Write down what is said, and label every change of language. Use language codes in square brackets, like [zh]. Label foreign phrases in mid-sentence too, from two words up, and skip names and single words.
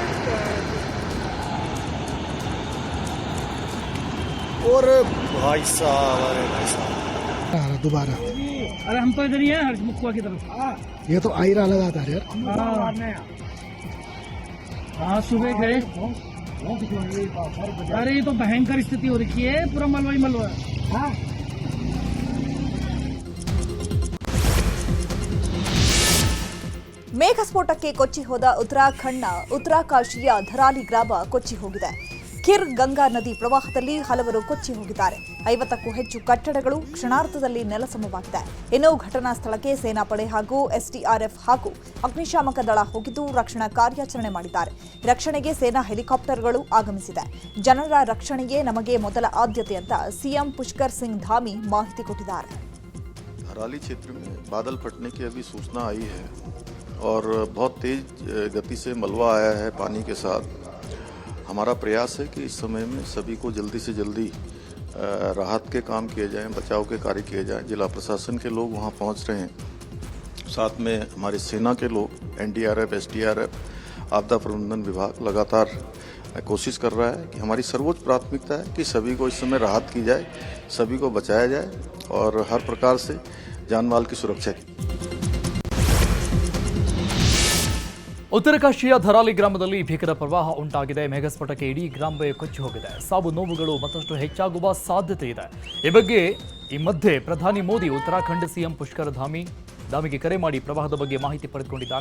[hi] और भाई साहब, अरे भाई साहब आ रहा दोबारा। अरे हम तो इधर ही है मुक्कुआ की तरफ। ये तो आयरा लगातार यार। हाँ सुबह गए। अरे ये तो भयंकर स्थिति हो रखी है, पूरा मलबा ही मलबा। [kn] ಮೇಘಸ್ಫೋಟಕ್ಕೆ ಕೊಚ್ಚಿ ಹೋದ ಉತ್ತರಾಖಂಡ್ನ ಉತ್ತರಕಾಶಿಯ ಧರಾಲಿ ಗ್ರಾಮ ಕೊಚ್ಚಿ ಹೋಗಿದೆ. ಖಿರ್ ಗಂಗಾ ನದಿ ಪ್ರವಾಹದಲ್ಲಿ ಹಲವರು ಕೊಚ್ಚಿ ಹೋಗಿದ್ದಾರೆ. 50ಕ್ಕೂ ಹೆಚ್ಚು ಕಟ್ಟಡಗಳು ಕ್ಷಣಾರ್ಧದಲ್ಲಿ ನೆಲಸಮವಾಗಿದೆ. ಇನ್ನು ಘಟನಾ ಸ್ಥಳಕ್ಕೆ ಸೇನಾಪಡೆ ಹಾಗೂ ಎಸ್ಡಿಆರ್ಎಫ್ ಹಾಗೂ ಅಗ್ನಿಶಾಮಕ ದಳ ಹೋಗಿದ್ದು ರಕ್ಷಣಾ ಕಾರ್ಯಾಚರಣೆ ಮಾಡಿದ್ದಾರೆ. ರಕ್ಷಣೆಗೆ ಸೇನಾ ಹೆಲಿಕಾಪ್ಟರ್ಗಳು ಆಗಮಿಸಿದೆ. ಜನರ ರಕ್ಷಣೆಗೆ ನಮಗೆ ಮೊದಲ ಆದ್ಯತೆ ಅಂತ ಸಿಎಂ पुष्कर सिंह धामी ಮಾಹಿತಿ ಕೊಟ್ಟಿದ್ದಾರೆ. [hi] धराली क्षेत्र में बादल फटने की अभी सूचना आई है और बहुत तेज गति से मलबा आया है पानी के साथ। हमारा प्रयास है कि इस समय में सभी को जल्दी से जल्दी राहत के काम किए जाएं, बचाव के कार्य किए जाएं। जिला प्रशासन के लोग वहां पहुंच रहे हैं, साथ में हमारी सेना के लोग, एनडीआरएफ, एसडीआरएफ, आपदा प्रबंधन विभाग लगातार कोशिश कर रहा है कि हमारी सर्वोच्च प्राथमिकता है कि सभी को इस समय राहत की जाए, सभी को बचाया जाए और हर प्रकार से जान माल की सुरक्षा की। [kn] ಉತ್ತರಕಾಶಿಯ ಧರಾಲಿ ಗ್ರಾಮದಲ್ಲಿ ಭೀಕರ ಪ್ರವಾಹ ಉಂಟಾಗಿದೆ. ಮೇಘಸ್ಫೋಟಕ್ಕೆ ಇಡೀ ಗ್ರಾಮವೇ ಕೊಚ್ಚಿ ಹೋಗಿದೆ. ಸಾವು ನೋವುಗಳು ಮತ್ತಷ್ಟು ಹೆಚ್ಚಾಗುವ ಸಾಧ್ಯತೆ ಇದೆ. ಈ ಬಗ್ಗೆ ಈ ಮಧ್ಯೆ ಪ್ರಧಾನಿ ಮೋದಿ ಉತ್ತರಾಖಂಡ್ ಸಿಎಂ ಪುಷ್ಕರ್ ಧಾಮಿಗೆ ಕರೆ ಮಾಡಿ ಪ್ರವಾಹದ ಬಗ್ಗೆ ಮಾಹಿತಿ ಪಡೆದುಕೊಂಡಿದ್ದಾರೆ.